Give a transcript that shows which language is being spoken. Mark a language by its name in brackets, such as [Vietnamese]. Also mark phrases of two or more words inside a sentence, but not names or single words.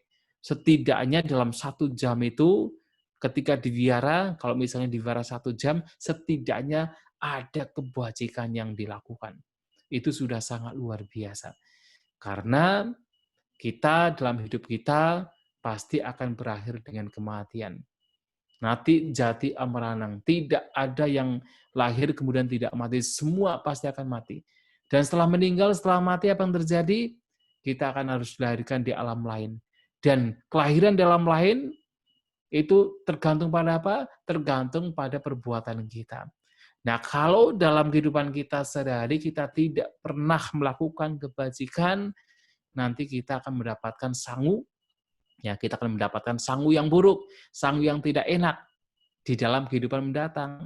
[Indonesian] Setidaknya dalam 1 jam itu, ketika di wihara, kalau misalnya di wihara 1 jam, setidaknya ada kebajikan yang dilakukan. Itu sudah sangat luar biasa. Karena kita dalam hidup kita pasti akan berakhir dengan kematian. [Pali] Nati jati amaranang. [Indonesian] Tidak ada yang lahir kemudian tidak mati. Semua pasti akan mati. Dan setelah meninggal, setelah mati apa yang terjadi? Kita akan harus dilahirkan di alam lain. Dan kelahiran di alam lain itu tergantung pada apa? Tergantung pada perbuatan kita. Nah, kalau dalam kehidupan kita sehari-hari kita tidak pernah melakukan kebajikan, nanti kita akan mendapatkan sangu, ya kita akan mendapatkan sangu yang buruk, sangu yang tidak enak di dalam kehidupan mendatang.